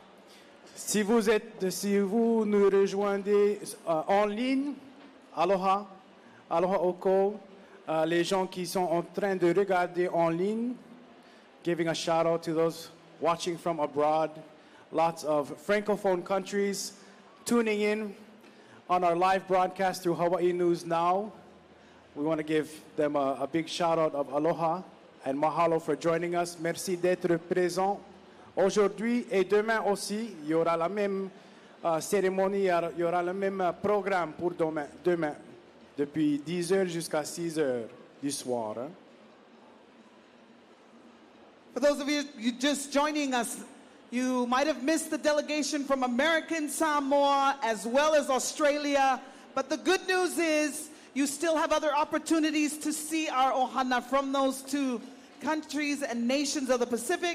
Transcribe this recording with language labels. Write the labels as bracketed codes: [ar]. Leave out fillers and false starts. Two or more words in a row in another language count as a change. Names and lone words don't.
[fr] Si vous nous rejoignez en ligne, [haw] aloha, aloha oko, [fr] les gens qui sont en train de regarder en ligne, [en] giving a shout out to those watching from abroad, lots of francophone countries tuning in on our live broadcast through Hawaii News Now. We want to give them a big shout out of aloha and mahalo for joining us. [fr] Merci d'être présent. Aujourd'hui et demain aussi, il y aura la même cérémonie, il y aura le même programme pour demain, depuis 10h jusqu'à 6h du soir. Hein? [en] For those of you just joining us, you might have missed the delegation from American Samoa as well as Australia, but the good news is you still have other opportunities to see our ohana from those two countries and nations of the Pacific.